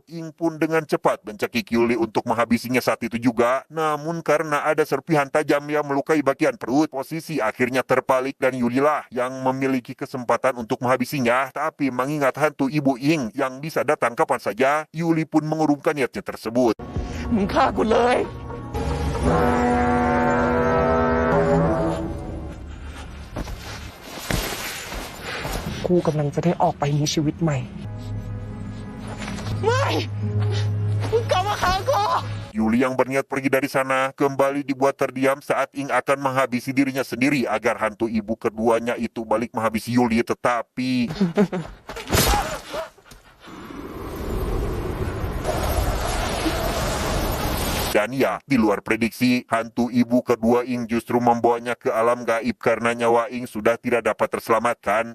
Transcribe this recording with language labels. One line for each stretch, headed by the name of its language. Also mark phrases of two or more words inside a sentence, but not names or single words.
Indonesian: Ing pun dengan cepat mencekik Yuli untuk menghabisinya saat itu juga. Namun karena ada serpihan tajam yang melukai bagian perut, posisi akhirnya terbalik dan Yulilah yang memiliki kesempatan untuk menghabisinya. Tapi mengingat hantu ibu Ing yang bisa datang kapan saja, Yuli pun mengurungkan niatnya tersebut.
Thai: มึงฆ่ากูเลย กูกำลังจะได้ออกไปมีชีวิตใหม่ ไม่ มึงกลับมาฆ่ากู
Indonesian: Yuli yang berniat pergi dari sana kembali dibuat terdiam saat Ing akan menghabisi dirinya sendiri agar hantu ibu keduanya itu balik menghabisi Yuli, tetapi dan ya, di luar prediksi, hantu ibu kedua Ing justru membawanya ke alam gaib karena nyawa Ing sudah tidak dapat terselamatkan.